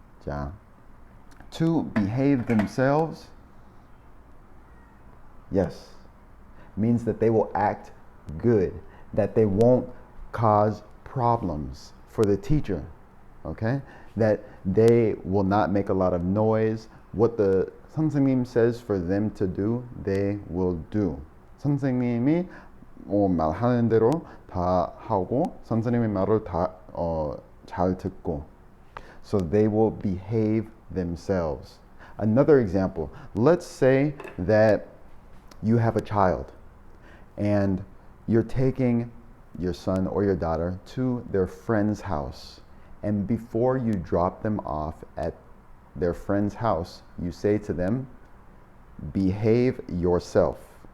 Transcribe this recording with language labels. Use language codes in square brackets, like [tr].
[en] 자, to behave themselves, yes, means that they will act good, that they won't cause problems for the teacher, okay? That they will not make a lot of noise. What the 선생님 says for them to do, they will do. [ko] 선생님이 말하는 대로 다 하고 선생님의 말을 다 잘 듣고. [en] So they will behave themselves. Another example, let's say that you have a child and you're taking your son or your daughter to their friend's house, and before you drop them off at their friend's house, you say to them, behave yourself.